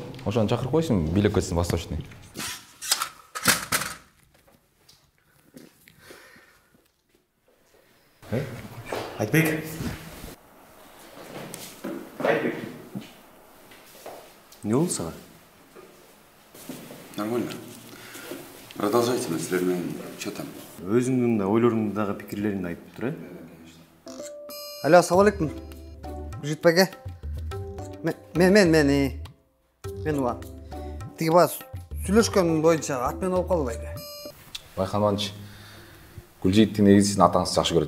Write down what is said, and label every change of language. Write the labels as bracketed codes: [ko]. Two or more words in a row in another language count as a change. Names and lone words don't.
[ky] Ошону чакырып койсуң, бийлеп кетсин восточный. Айтбек. Не болду сага? Нормально. [ru] Продолжайте, мен что там? [ky] Өзүңдүн ойлоруңду дагы пикирлериңди айтып тур, Алло, ассалам алейкум. Гүлжигит байке. Мен уа. Тиги бас сүйлөшкөн боюнча атмен болуп калды байке. Байхан Иванович, Гүлжигитти негизи сиздин атаңызды жакшы көрөт.